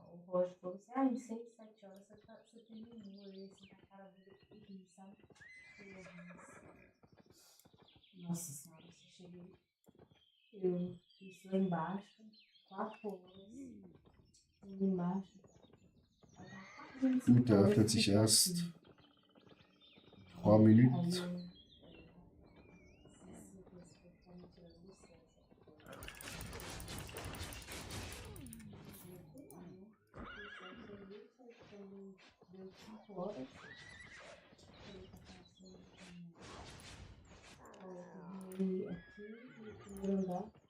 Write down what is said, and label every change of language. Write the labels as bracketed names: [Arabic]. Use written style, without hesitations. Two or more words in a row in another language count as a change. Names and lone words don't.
[Portuguese] O Roger falou assim, em 6, 7 horas você terminou. Eu ia assim, com a cara dele aqui, sabe? Nossa senhora, eu cheguei. Eu fiz lá embaixo, 4 horas. Lá embaixo. [German] Gut, der öffnet sich erst 3 Minuten. [Portuguese] Deu 5 horas. Eu terminei aqui no primeiro andar.